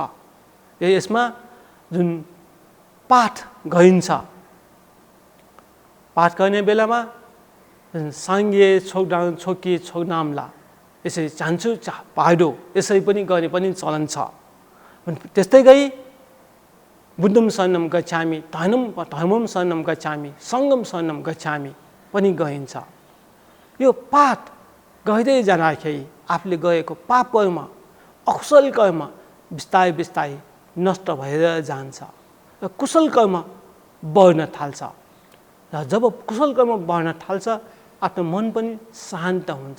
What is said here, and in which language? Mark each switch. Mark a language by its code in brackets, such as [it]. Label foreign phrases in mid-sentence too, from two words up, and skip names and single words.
[ne] यसमा जुन पाठ गरिन्छ, पाठ गर्ने बेलामा [bo] སངས་རྒྱས་ཆོས་དང་ཚོགས་ཀྱི་མཆོག་རྣམས་ལ [ne] यसरी [bo] བྱང་ཆུབ་བར་དུ [ne] यसरी पनि गर्ने पनि चलन छ। त्यस्तै गरी [pi] बुद्धम शरणम गच्छामि, धर्मम शरणम गच्छामि, सङ्गम शरणम गच्छामि [ne] पनि गरिन्छ। यो पाठ गर्दै जाँदाखेरि आफूले गरेको पाप कर्म, अकुशल कर्म बिस्तारै बिस्तारै नष्ट भएर जान्छ र कुशल कर्म बढ्न थाल्छ। र जब कुशल कर्म बढ्न थाल्छ आफ्नो मन पनि शान्त हुन्छ।